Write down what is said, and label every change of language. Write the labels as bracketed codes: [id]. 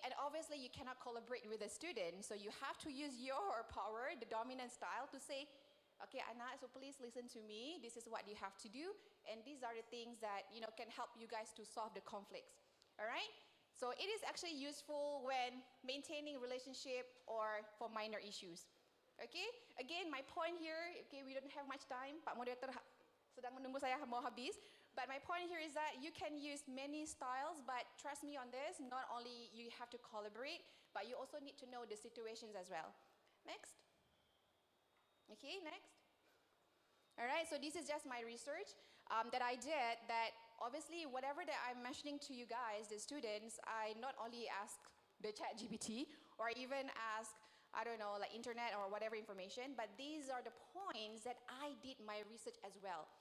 [en] And obviously you cannot collaborate with the student, so you have to use your power, the dominant style, to say, okay, Anna, so please listen to me. This is what you have to do, and these are the things that can help you guys to solve the conflicts. All right? So it is actually useful when maintaining relationship or for minor issues. Okay, again, my point here, okay, we don't have much time. [id] Pak Moderator sedang menunggu saya mau habis. [en] But my point here is that you can use many styles, but trust me on this, not only you have to collaborate, but you also need to know the situations as well. Next. Okay, next. All right, so this is just my research that I did, that obviously whatever that I'm mentioning to you guys, the students, I not only ask the ChatGPT or even ask, I don't know, like internet or whatever information, but these are the points that I did my research as well.